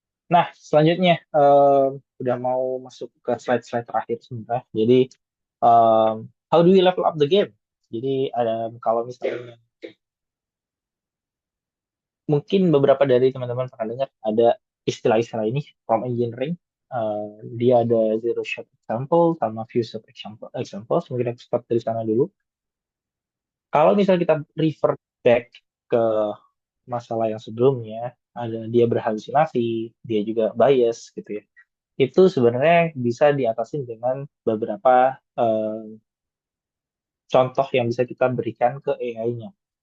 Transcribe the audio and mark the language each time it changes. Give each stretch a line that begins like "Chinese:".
Indonesian: Nah, selanjutnya udah mau masuk ke slide-slide terakhir sebenarnya. Jadi,
English: how do we level up the game?
Indonesian: Jadi, ada kalau misalnya mungkin beberapa dari teman-teman pernah dengar ada istilah-istilah ini prompt engineering. Dia ada zero shot example sama few shot example. Mungkin aku start dari sana dulu. Kalau misalnya kita refer back ke masalah yang sebelumnya, ada dia berhalusinasi, dia juga bias gitu ya. Itu sebenarnya bisa diatasin dengan beberapa contoh yang bisa kita berikan ke AI-nya.